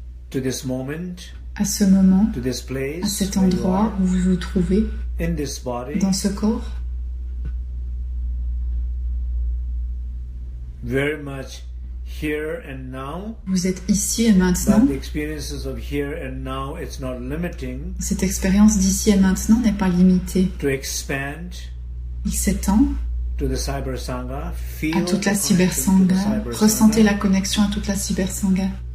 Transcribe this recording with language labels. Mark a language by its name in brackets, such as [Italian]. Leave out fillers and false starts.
[English] To this moment. [French] À ce moment. [English] To this place. [French] À cet endroit où vous vous trouvez. [English] In this body. [French] Dans ce corps. [English] Very much here and now. [French] Vous êtes ici et maintenant. [English] But the experiences of here and now, it's not limiting. [French] Cette expérience d'ici et maintenant n'est pas limitée. [English] To expand. [French] Il s'étend. [English] To the Cyber Sangha. [French] À toute la Cyber Sangha. Ressentez la connexion à toute la Cyber Sangha.